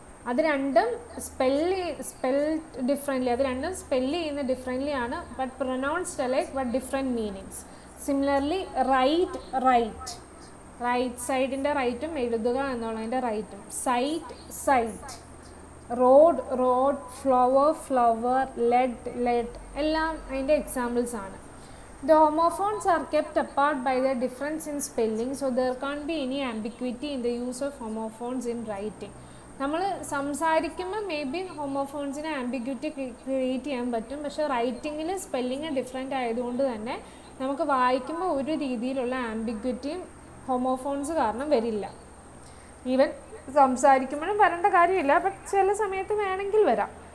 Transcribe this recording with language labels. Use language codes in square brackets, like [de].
[ml] അത് രണ്ടും spell differently, അത് രണ്ടും സ്പെല്ല് ചെയ്യുന്ന ഡിഫറെൻ്റ്ലി ആണ്, [en] But pronounced alike but different meanings. [ml] Similarly right, right, right സൈഡിൻ്റെ റൈറ്റും എഴുതുക എന്നുള്ളതിൻ്റെ റൈറ്റും. Site, site, road, road, flower, flower, lead, lead, എല്ലാം അതിൻ്റെ എക്സാമ്പിൾസ് ആണ്. [en] The homophones are kept apart by their difference in spelling, so there can't be any ambiguity in the use of homophones in writing. [ml] നമ്മൾ സംസാരിക്കുമ്പോൾ may be ഹോമോഫോൺസിന് ambiguity create ചെയ്യാൻ പറ്റും, പക്ഷേ റൈറ്റിങ്ങിൽ spelling different ആയതുകൊണ്ട് തന്നെ നമുക്ക് വായിക്കുമ്പോൾ ഒരു രീതിയിലുള്ള ആംബിഗ്യൂറ്റിയും ഹോമോഫോൺസ് കാരണം വരില്ല. ഈവൻ സംസാരിക്കുമ്പോഴും വരേണ്ട കാര്യമില്ല, ബട്ട് ചില സമയത്ത് വേണമെങ്കിൽ വരാം.